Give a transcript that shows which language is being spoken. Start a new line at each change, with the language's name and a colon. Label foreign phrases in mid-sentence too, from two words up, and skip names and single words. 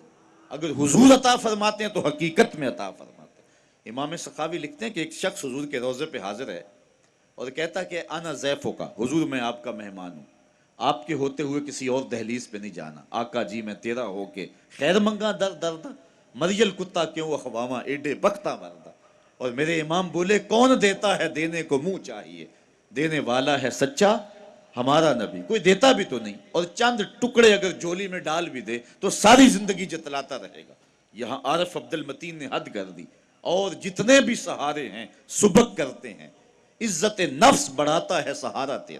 Urdu: اگر حضور عطا فرماتے ہیں تو حقیقت میں عطا فرماتے ہیں. امام سخاوی لکھتے ہیں کہ ایک شخص حضور کے روضے پہ حاضر ہے اور کہتا کہ
Arabic: انا ضیفوں
Urdu: کا، حضور میں آپ کا مہمان ہوں، آپ کے ہوتے ہوئے کسی اور دہلیز پہ نہیں جانا.
Punjabi: آقا جی میں تیرا ہو کے خیر منگا در دردا، مریل کتا کیوں اخواما ایڈے بختہ مردا.
Urdu: اور میرے امام بولے کون دیتا ہے دینے کو منہ چاہیے، دینے والا ہے سچا ہمارا نبی. کوئی دیتا بھی تو نہیں، اور چند ٹکڑے اگر جولی میں ڈال بھی دے تو ساری زندگی جتلاتا رہے گا. یہاں عارف عبد المتین نے حد کر دی. اور جتنے بھی سہارے ہیں سبک کرتے ہیں، عزت نفس بڑھاتا ہے سہارا تیرا.